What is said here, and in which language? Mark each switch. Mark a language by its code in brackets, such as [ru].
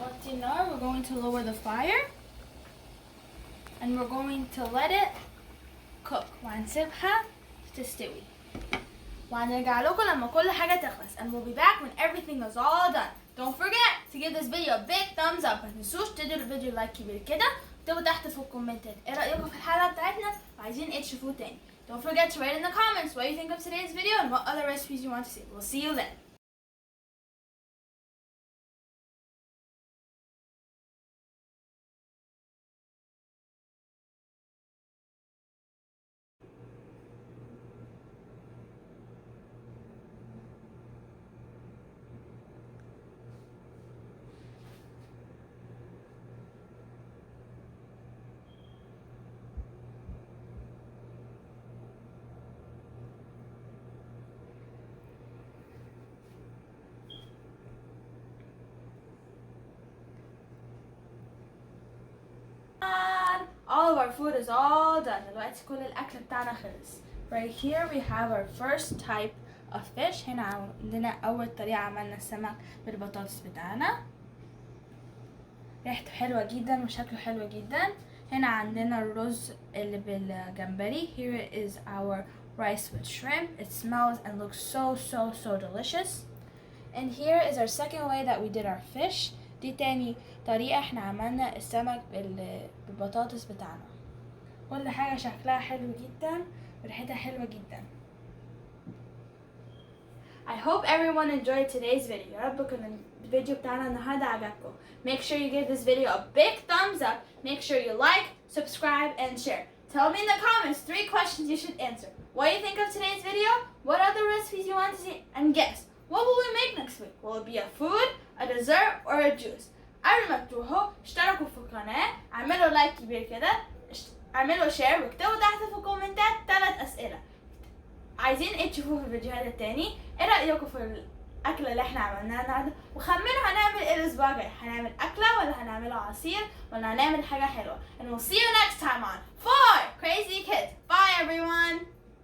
[en] And now we're going to lower the fire and we're going to let it cook [ar] وهنسيبها تستوي وهنرجع لكم لما كل حاجة تخلص. [en] And we'll be back when everything is all done. Don't forget to give this video a big thumbs up. [ar] ما تنسوش تدوا الفيديو لايك كبير كده وتكتبوا تحت في الكومنتات ايه رأيكم في الحلقة بتاعتنا وعايزين ايه تشوفوه تاني. [en] Don't forget to write in the comments what you think of today's video and what other recipes you want to see. We'll see you then. All of our food is all done. [ar] دلوقتي كل الأكل بتاعنا خلص. [en] Right here we have our first type of fish. [ar] هنا عندنا أول طريقة عملنا السمك بالبطاطس بتاعنا. ريحته حلوة جدا وشكله حلو جدا. هنا عندنا الرز اللي بالجمبري. [en] Here is our rice with shrimp. It smells and looks so delicious. And here is our second way that we did our fish. [ar] دي تاني طريقة احنا عملنا السمك بالبطاطس بتاعنا. كل حاجة شكلها حلو جدا وريحتها حلوة جدا. [en] I hope everyone enjoyed today's video. [ar] يا رب يكون الفيديو بتاعنا النهاردة عجبكم. [en] Make sure you give this video a big thumbs up. Make sure you like, subscribe, and share. Tell me in the comments 3 questions you should answer. What do you think of today's video? What other recipes you want to see? And guess, what will we make next week? Will it be a food, a dessert, or a juice? [ar] قبل ما تروحوا اشتركوا في القناة، اعملوا لايك كبير كده، اعملوا شير واكتبوا تحت في الكومنتات 3 أسئلة عايزين ايه تشوفوه في الفيديوهات التاني. ايه رأيكم في الأكلة اللي احنا عملناها النهارده؟ وخمنوا هنعمل ايه الأسبوع الجاي. هنعمل أكلة ولا هنعمله عصير ولا هنعمل حاجة حلوة. [en] And we'll see you next time on 4 Crazy Kids. Bye everyone!